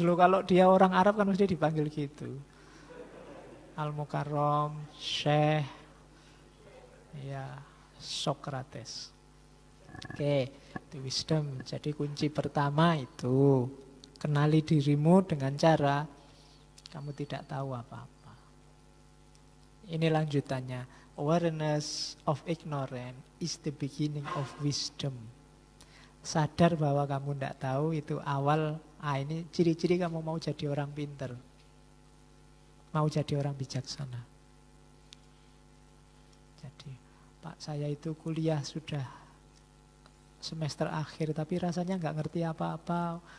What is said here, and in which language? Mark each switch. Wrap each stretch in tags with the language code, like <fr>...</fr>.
<id>Lu kalau dia orang Arab kan mesti dipanggil gitu. Al-Mukarram Syekh ya Socrates. Oke, itu wisdom. Jadi kunci pertama itu kenali dirimu dengan cara kamu tidak tahu apa-apa. Ini lanjutannya.</id> <en>Awareness of ignorance is the beginning of wisdom.</en> <id>Sadar bahwa kamu tidak tahu itu awal, ini ciri-ciri kamu mau jadi orang pinter. Mau jadi orang bijaksana. Jadi, Pak saya itu kuliah sudah semester akhir, tapi rasanya nggak ngerti apa-apa.</id>